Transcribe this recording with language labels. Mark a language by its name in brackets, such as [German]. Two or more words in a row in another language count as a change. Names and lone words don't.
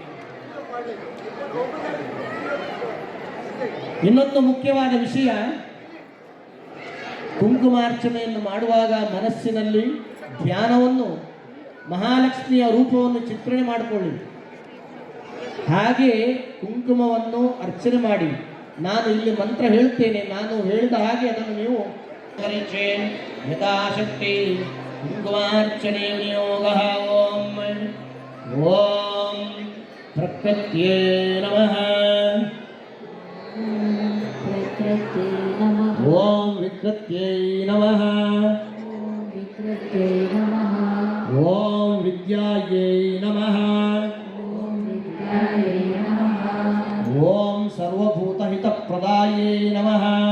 [Kannada] ಇನ್ನೊಂದು ಮುಖ್ಯವಾದ ವಿಷಯ, ಕುಂಕುಮಾರ್ಚನೆಯನ್ನು ಮಾಡುವಾಗ ಮನಸ್ಸಿನಲ್ಲಿ ಧ್ಯಾನವನ್ನು, ಮಹಾಲಕ್ಷ್ಮಿಯ ರೂಪವನ್ನು ಚಿತ್ರಣೆ ಮಾಡಿಕೊಳ್ಳಿ. ಹಾಗೆ ಕುಂಕುಮವನ್ನು ಅರ್ಚನೆ ಮಾಡಿ. ನಾನು ಇಲ್ಲಿ ಮಂತ್ರ ಹೇಳ್ತೇನೆ, ನಾನು ಹೇಳಿದ ಹಾಗೆ ಅದನ್ನು ನೀವು ಯಥಾಶಕ್ತಿ ಕುಂಕುಮಾರ್ಚನೆ ವಿನಿಯೋಗ. [Sanskrit] ಓಂ ಓಂ ಪ್ರಕೃತ್ಯೇ ನಮಃ, ಓಂ ವಿಕೃತ್ಯೈ ನಮಃ, ಓಂ ವಿದ್ಯಾಯೈ ನಮಃ, ಓಂ ಸರ್ವಭೂತಹಿತಪ್ರದಾಯೈ ನಮಃ,